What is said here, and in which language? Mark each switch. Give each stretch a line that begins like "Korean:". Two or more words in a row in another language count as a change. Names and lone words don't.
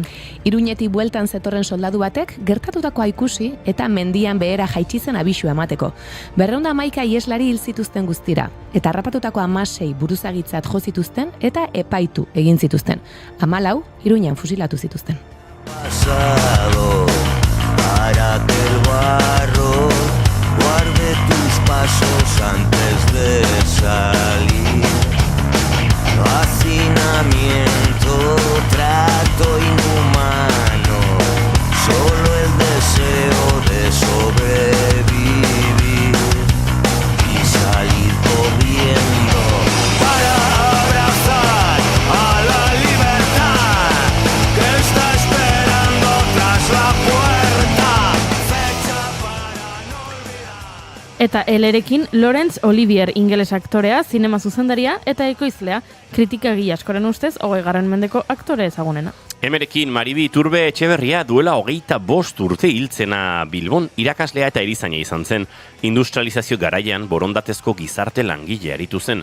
Basque: Iruñetik bueltan zetorren soldadu batek gertatutakoa ikusi eta mendian behera jaitsi zen abisua emateko. 211 ieslari hil zituzten guztira eta harrapatutako 16 buruzagitzat jo zituzten eta epaitu egin zituzten. 14 Iruñan fusilatu zituzten.
Spanish: Pasado para que el barro guarde tus pasos antes de salir. Hacinamiento, trato inhumano, solo el deseo de sobrevivir y salir corriendo para abrazar a la libertad que está esperando tras la puerta. Fecha para no olvidar.
Basque: Eta elerekin Laurence Olivier ingeles aktorea, zinema zuzendaria eta ekoizlea, kritikagi askoren ustez 20. mendeko aktore ezagunena. Hemerekin Maribi Iturbe Etxeberria duela 25 urte hiltzena Bilbon irakaslea eta erizaina izan zen. Industrializazio garaian borondatezko gizarte langile aritu zen.